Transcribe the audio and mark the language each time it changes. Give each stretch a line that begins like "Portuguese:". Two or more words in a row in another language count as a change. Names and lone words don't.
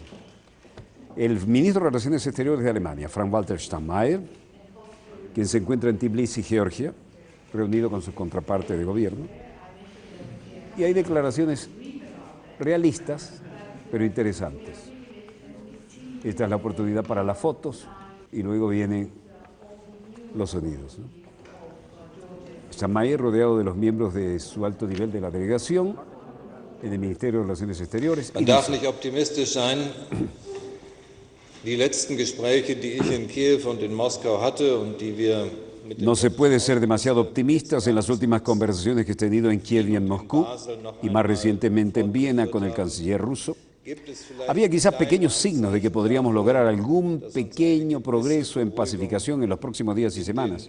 Spanish: El ministro de Relaciones Exteriores de Alemania, Frank-Walter Steinmeier, quien se encuentra en Tbilisi, Georgia, reunido con su contraparte de gobierno, y hay declaraciones realistas, pero interesantes. Esta es la oportunidad para las fotos y luego vienen los sonidos, ¿no? Steinmeier, rodeado de los miembros de su alto nivel de la delegación en el Ministerio de Relaciones Exteriores.
German: Man darf nicht optimistisch sein. Die letzten Gespräche, die ich in Kiew und in Moskau hatte und die wir
Spanish: No se puede ser demasiado optimistas en las últimas conversaciones que he tenido en Kiev y en Moscú, y más recientemente en Viena con el canciller ruso. Había quizás pequeños signos de que podríamos lograr algún pequeño progreso en pacificación en los próximos días y semanas.